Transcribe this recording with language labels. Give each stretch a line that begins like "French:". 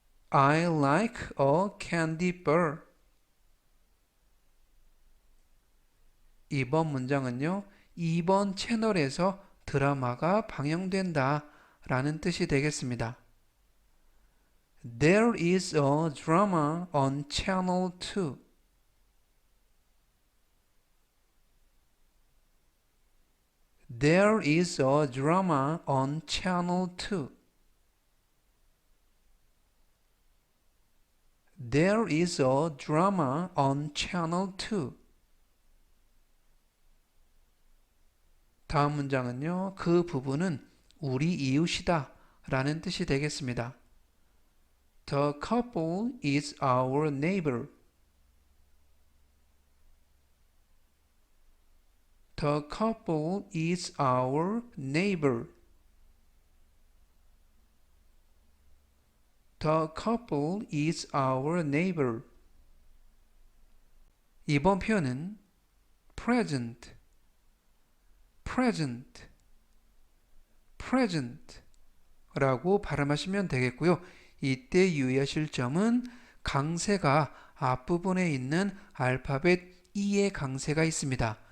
English: I like a candy bar.
Korean: 이번 문장은요. 이번 채널에서 드라마가 방영된다 라는 뜻이 되겠습니다.
English: There is a drama on channel 2. There is a drama on channel 2. There is a drama on channel 2.
Korean: 다음 문장은요. 그 부부는 우리 이웃이다 라는 뜻이 되겠습니다.
English: The couple is our neighbor. The couple is our neighbor. The couple is our neighbor.
Korean: 이번 표현은 present, present, present 라고 발음하시면 되겠고요. 이때 유의하실 점은 강세가 앞부분에 있는 알파벳 E의 강세가 있습니다.